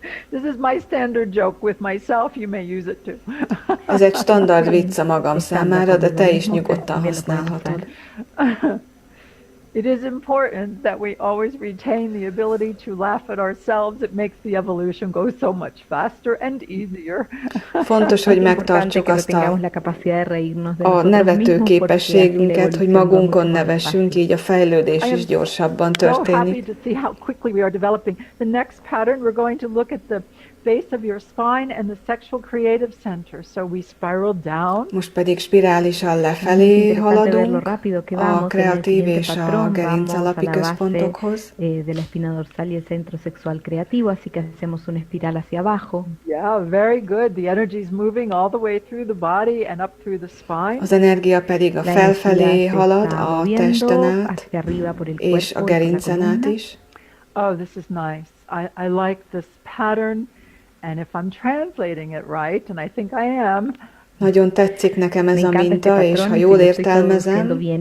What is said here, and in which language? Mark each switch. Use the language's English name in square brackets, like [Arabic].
[English] This is my standard joke with myself, you may use it too. [Hungarian] Ez egy standard vicc a magam számára, de te is nyugodtan használhatod. [English] It is important that we always retain the ability to laugh at ourselves. It makes the evolution go so much faster and easier. [Hungarian] Fontos, hogy megtartsuk azt a nevető képességünket, hogy magunkon nevessünk, így a fejlődés is gyorsabban [English] So happy [Hungarian] történik. [English] to see how quickly we are developing. The next pattern, we're going to look at the base of your spine and the sexual creative center. So we spiral down. [Hungarian] Most pedig spirálisan lefelé haladunk a kreatív és a gerinc alapi központokhoz. [Spanish] De la espina dorsal y el centro sexual creativo, así que hacemos una espiral hacia abajo. [English] Yeah, very good. The energy is moving all the way through the body and up through the spine. [Hungarian] Az energia pedig a felfelé halad a testen át, és a gerincen át is. [English] Oh, this is nice. I like this pattern. And if I'm translating it right, and I think I am, [Hungarian] nagyon tetszik nekem ez a minta, és ha jól értelmezem,